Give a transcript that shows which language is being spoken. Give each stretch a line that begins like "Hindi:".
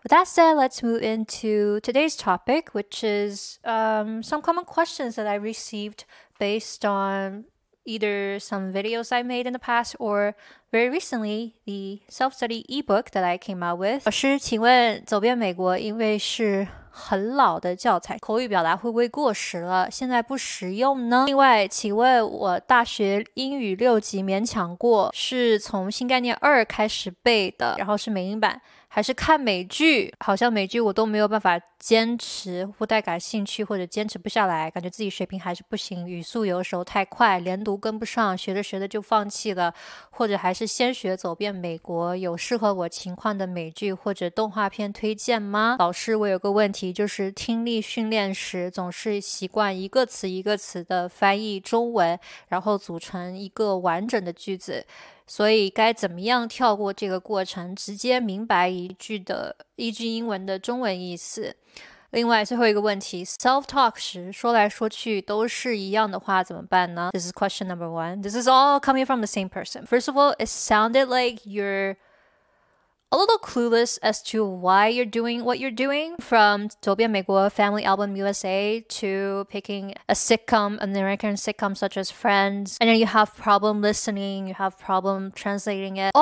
English: With that said, let's move into today's topic, which is some common questions that I received based on either some videos I made in the past or very recently the self-study ebook that I came out with.
Chinese: 老师，请问走遍美国因为是很老的教材，口语表达会不会过时了？现在不实用呢？另外，请问我大学英语6级勉强过，是从新概念2开始背的，然后是美英版，还是看美剧？好像美剧我都没有办法坚持，不太感兴趣或者坚持不下来，感觉自己水平还是不行，语速有时候太快，连读跟不上，学着学着就放弃了，或者还是先学走遍美国，有适合我情况的美剧或者动画片推荐吗？老师，我有个问题，就是听力训练时总是习惯一个词一个词的翻译中文，然后组成一个完整的句子，所以该怎么样跳过这个过程，直接明白一句英文的中文意思？另外最后一个问题 self-talk 时说来说去都是一样的话怎么办呢？
English: This is question number 1. This is all coming from the same person. First of all, it sounded like you're a little clueless as to why you're doing what you're doing, from 走遍美国 Family Album USA to picking a sitcom, an American sitcom such as Friends, and then you have problem listening, you have problem translating it.